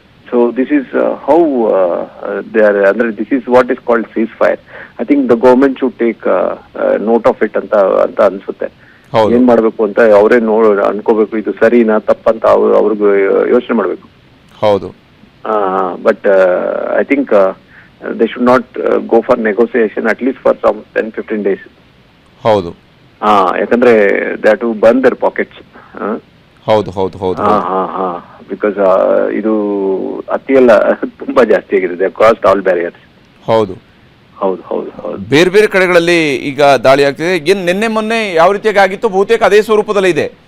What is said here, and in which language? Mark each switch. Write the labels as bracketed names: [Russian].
[English] So this is how they are. This is what is called ceasefire. I think the government should take note of it [Kannada] ಅಂತ ಅನ್ಸುತ್ತೆ. ಏನ್ ಮಾಡ್ಬೇಕು ಅಂತ ಅವರೇ ಅನ್ಕೋಬೇಕು, ಇದು ಸರಿನಾ ತಪ್ಪಂತ ಅವ್ರಿಗೆ ಯೋಚನೆ ಮಾಡ್ಬೇಕು. ಹೌದು. [English] But I think they should not go for negotiation at least for some 10-15 days. [Kannada] ಹೌದು. ಯಾಕಂದ್ರೆ [English] they have to burn their pockets. [Kannada] ಹೌದು ಹೌದು ಹೌದು. ಬಿಕಾಸ್ ಇದು ಅತಿಯೆಲ್ಲ ತುಂಬಾ ಜಾಸ್ತಿ ಆಗಿದೆ. [English] they have crossed all barriers. [Kannada] ಹೌದು ಹೌದು ಹೌದು ಹೌದು. ಬೇರೆ ಬೇರೆ ಕಡೆಗಳಲ್ಲಿ ಈಗ ದಾಳಿ ಆಗ್ತಿದೆ. ಏನ್ ನಿನ್ನೆ ಮೊನ್ನೆ ಯಾವ ರೀತಿಯಾಗಿ ಆಗಿತ್ತು ಬಹುತೇಕ ಅದೇ ಸ್ವರೂಪದಲ್ಲಿ ಇದೆ.